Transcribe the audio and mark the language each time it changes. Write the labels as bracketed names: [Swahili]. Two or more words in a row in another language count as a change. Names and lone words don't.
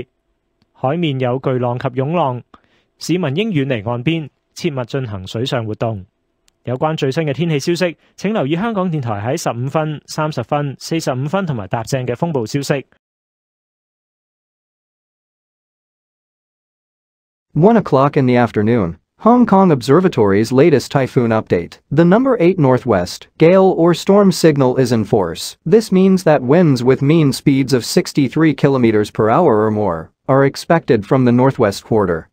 [Cantonese] 海面有巨浪及湧浪，市民應遠離岸邊，切勿進行水上活動。有關最新嘅天氣消息，請留意香港電台喺15分、30分、45分同埋踏正嘅風暴消息。 [English] 1 o'clock in the afternoon, Hong Kong Observatory's latest typhoon update. The number 8 northwest, gale or storm signal is in force. This means that winds with mean speeds of 63 km per hour or more are expected from the northwest quarter.